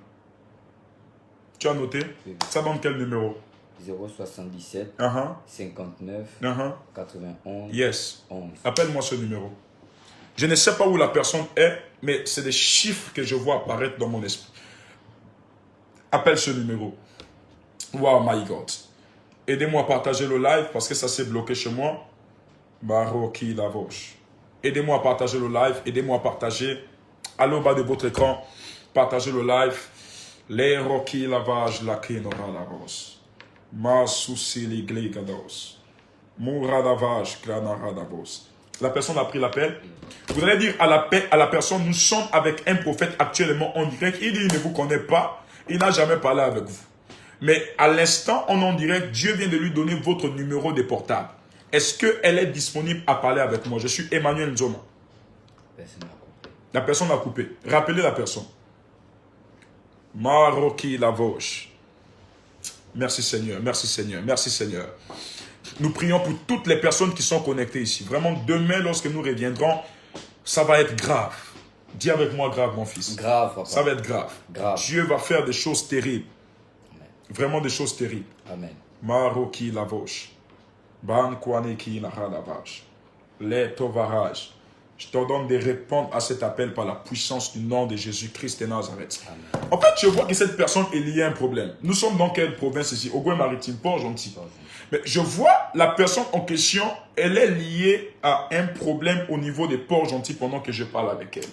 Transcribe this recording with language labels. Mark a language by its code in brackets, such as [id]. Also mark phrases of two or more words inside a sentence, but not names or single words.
[fr] Tu as noté? Ça donne quel numéro? 077 Uh-huh. 59 Uh-huh. 91 Yes. 11. Appelle-moi ce numéro. Je ne sais pas où la personne est, mais c'est des chiffres que je vois apparaître dans mon esprit. Appelle ce numéro. [en] Wow, my God. [fr] Aidez-moi à partager le live parce que ça s'est bloqué chez moi. Baroki Lavoche. Aidez-moi à partager le live. Aidez-moi à partager. Allez au bas de votre écran. Partagez le live. Les roquis lavage la kinora la rose. Ma souci l'igli gados. Mouradavage granaradados. La personne a pris l'appel. Vous allez dire à la personne, nous sommes avec un prophète actuellement en direct. Il dit, il ne vous connaît pas. Il n'a jamais parlé avec vous. Mais à l'instant, en direct, Dieu vient de lui donner votre numéro de portable. Est-ce qu'elle est disponible à parler avec moi? Je suis Emmanuel Nzoma. La personne a coupé. Rappelez la personne. Maroki Lavoche. Merci Seigneur, merci Seigneur, merci Seigneur. Nous prions pour toutes les personnes qui sont connectées ici. Vraiment, demain, lorsque nous reviendrons, ça va être grave. Dis avec moi grave, mon fils. Grave, papa. Ça va être grave. Grave. Dieu va faire des choses terribles. Amen. Vraiment des choses terribles. Amen. Maroki Lavoche. Bankwaneki Nahalavage. Les Tovarage. Je t'ordonne de répondre à cet appel par la puissance du nom de Jésus-Christ de Nazareth. Amen. En fait, je vois que cette personne est liée à un problème. Nous sommes dans quelle province ici? Ogooué-Maritime, Port-Gentil. Mais je vois la personne en question, elle est liée à un problème au niveau des Port-Gentil pendant que je parle avec elle.